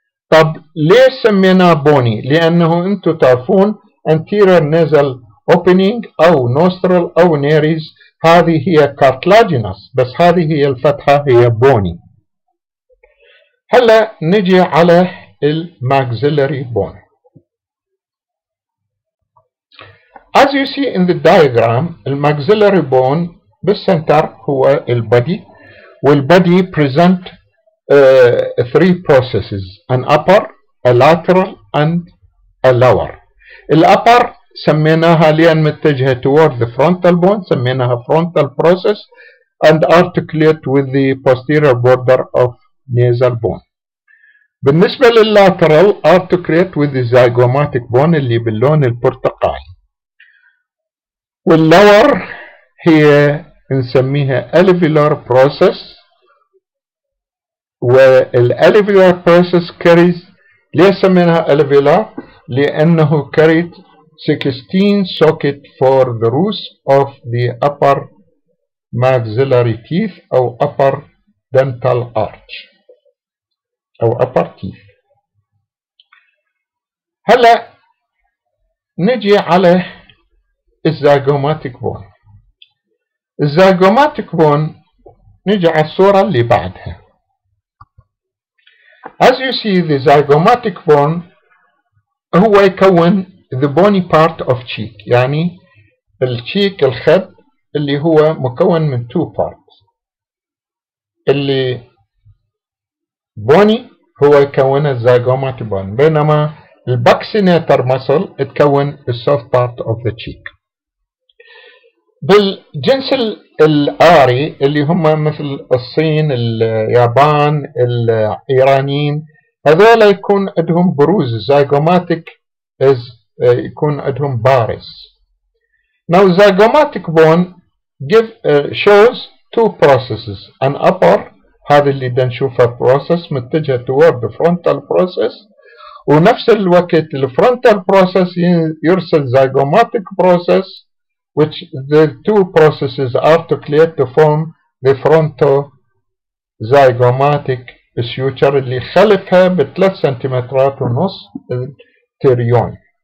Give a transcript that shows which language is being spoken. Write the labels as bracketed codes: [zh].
[ar] طب ليه سمينا بوني؟ لأنه أنتم تعرفون [en] anterior nasal opening [ar] أو nostril أو nares هذه هي cartilaginous، بس هذه هي الفتحة هي بوني. هلا نجي على الماكسيلاري bone. [en] As you see in the diagram الماكسيلاري bone [ar] بالسنتر هو البادي، والبادي [en] present three processes: an upper, a lateral and a lower. [ar] الupper سميناها لأن متجهة [en] toward the frontal bone سميناها frontal process and articulate with the posterior border of nasal bone. [ar] بالنسبة للlateral [en] articulate with the zygomatic bone [ar] اللي باللون البرتقالي. والlower هي نسميها alveolar process، والالفيولار process carries. ليه سميناها [en] alveolar؟ [ar] لأنه [en] carried 16 socket for the roots of the upper maxillary teeth أو upper dental arch أو upper teeth. [ar] هلا نجي على الزيجوماتيك بون. الزيجوماتيك بون نجي على الصورة اللي بعدها. [en] As you see [ar] the zygomatic bone هو يكون [en] the bony part of cheek، [ar] يعني الشيك الخد اللي هو مكون من two parts. اللي bony هو يكون الزيجوماتيك bone، بينما الباكسينيتر muscle تكون ال [en] soft part of the cheek. [ar] بالجنس الآري اللي هم مثل الصين، اليابان، الإيرانيين، هذول يكون عندهم بروز زيجوماتيك يكون عندهم بارز. [en] Now zygomatic bone shows two processes: an upper [ar] هذا اللي نشوفه [en] process متجه toward the frontal process، [ar] ونفس الوقت الفرونتال [en] process يرسل zygomatic process which the two processes articulate to form the frontozygomatic suture [ar] اللي خلفها ب3 سنتيمترات ونص التريون.